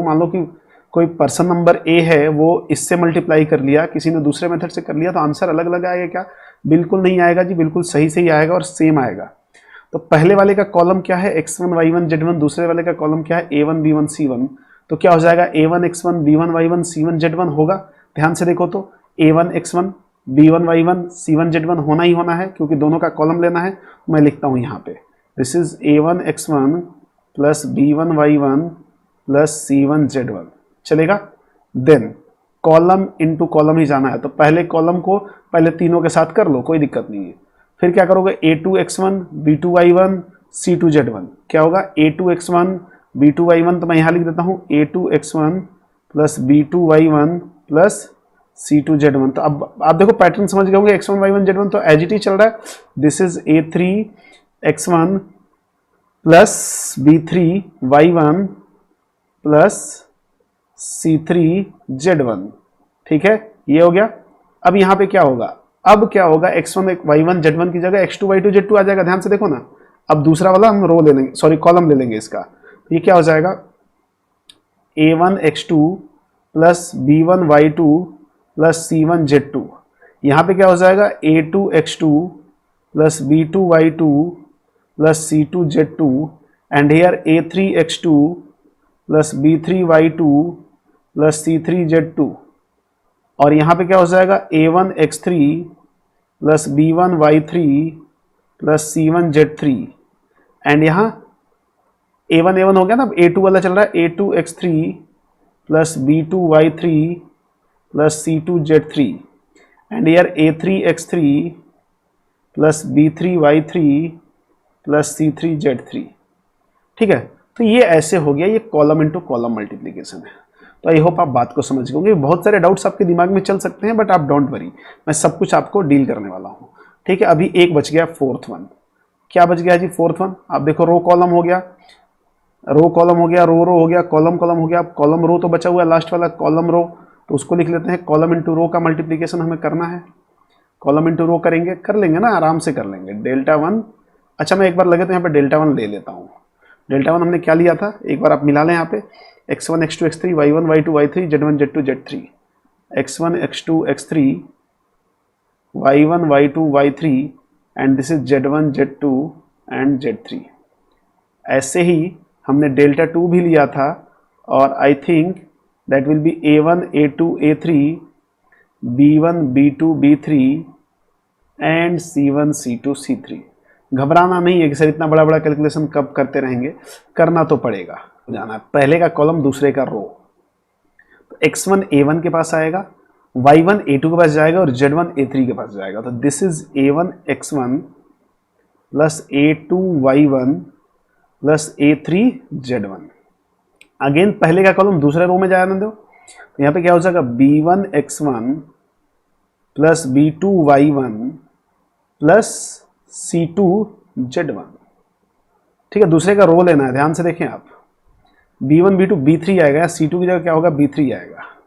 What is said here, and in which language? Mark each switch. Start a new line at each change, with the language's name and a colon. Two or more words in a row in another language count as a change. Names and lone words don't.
Hindi: मान लो कि कोई
English: person number
Hindi: ए है, वो इससे मल्टीप्लाई कर लिया, किसी ने दूसरे मेथड से कर लिया, तो आंसर अलग अलग आएगा क्या? बिल्कुल नहीं आएगा जी. बिल्कुल सही सही आएगा और सेम आएगा. तो पहले वाले का कॉलम क्या है, x1 y1 z1. दूसरे वाले का कॉलम क्या है, a1 b1 c1. तो क्या हो जाएगा, a1 x1 b1 y1 c1 z1 होगा. ध्यान से देखो तो a1 x1 b1 y1 c1 z1 होना ही होना है क्योंकि दोनों का कॉलम लेना है. मैं लिखता हूं यहाँ पे
English: this is
Hindi: a1 x1 प्लस b1 y1 प्लस c1 z1. चलेगा.
English: then column into column
Hindi: ही जाना है. तो पहले कॉलम को पहले तीनों के साथ कर लो, कोई दिक्कत नहीं है. फिर क्या करोगे, a2 x1 b2 y1 c2 z1. क्या होगा, a2 x1 b2 y1. तो मैं यहाँ लिख देता हूँ a2 x1 प्लस b2 y1 प्लस c2 z1. तो अब आप देखो पैटर्न समझ गए होंगे. x1 y1 z1 तो
English: as it
Hindi: ही चल रहा है.
English: this is
Hindi: a3 x1 प्लस b3 y1 प्लस c3 z1. ठीक है, ये हो गया. अब यहाँ पे क्या होगा, अब क्या होगा, x1 y1 z1 की जगह x2 y2 z2 आ जाएगा. ध्यान से देखो ना. अब दूसरा वाला हम रो ले लेंगे,
English: sorry column
Hindi: ले लेंगे इसका. ये क्या हो जाएगा, a1 x2 प्लस b1 y2 प्लस c1 z2. यहाँ पे क्या हो जाएगा,
English: a2 x2 plus b2y2 plus c2z2 and here
Hindi: a3x2 plus b3y2 plus c3z2 और यहाँ पे क्या हो जाएगा a1x3 plus b1y3 plus c1z3 एंड यहाँ a1 हो गया ना, अब a2 वाला चल रहा है a2x3 plus b2y3 plus c2z3
English: and here
Hindi: a3x3 plus b3y3 plus c3z3। ठीक है, तो ये ऐसे हो गया, ये
English: column into column multiplication
Hindi: है। तो
English: I hope
Hindi: आप बात को समझ गए होंगे। बहुत सारे डाउट्स आपके दिमाग में चल सकते हैं बट आप
English: don't worry,
Hindi: मैं सब कुछ आपको डील करने वाला हूँ। ठीक है, अभी एक बच गया
English: fourth one.
Hindi: क्या बच गया जी?
English: fourth one.
Hindi: आप देखो
English: row column
Hindi: हो गया,
English: row column
Hindi: हो गया,
English: row row
Hindi: हो गया,
English: column column
Hindi: हो गया। अब
English: column row
Hindi: तो बचा हुआ है लास्ट वाला,
English: column row,
Hindi: तो उसको लिख लेते हैं।
English: column into row
Hindi: का मल्टीप्लीकेशन हमें करना है।
English: column into row
Hindi: करेंगे, कर लेंगे ना, आराम से कर लेंगे।
English: delta one,
Hindi: अच्छा मैं एक बार लगे तो यहाँ पे
English: delta one
Hindi: ले लेता हूँ।
English: delta one
Hindi: हमने क्या लिया था, एक बार आप मिला लें यहाँ पे, x1 x2 x3 y1 y2 y3 z1 z2 z3, x1 x2 x3 y1 y2 y3
English: and this is
Hindi: z1 z2 एंड z3। ऐसे ही हमने
English: delta two
Hindi: भी लिया था और
English: I think that will be
Hindi: a1 a2 a3 b1 b2 b3 एंड c1 c2 c3। घबराना नहीं है कि सर इतना बड़ा बड़ा कैलकुलेशन कब करते रहेंगे, करना तो पड़ेगा। जाना पहले का कॉलम दूसरे का रो, तो x1 a1 के पास आएगा, y1 a2 के पास जाएगा और z1 a3 के पास जाएगा। तो
English: this is
Hindi: a1 x1 प्लस a2 y1 प्लस a3 z1। अगेन पहले का कॉलम दूसरे रो में जाने दो, तो यहाँ पे क्या हो जाएगा b1 x1 प्लस b2 y1 प्लस c2 z1। ठीक है, दूसरे का रो लेना है, ध्यान से देखें आप। b1 b2 b3 आएगा, c2 की जगह क्या होगा b3 आएगा।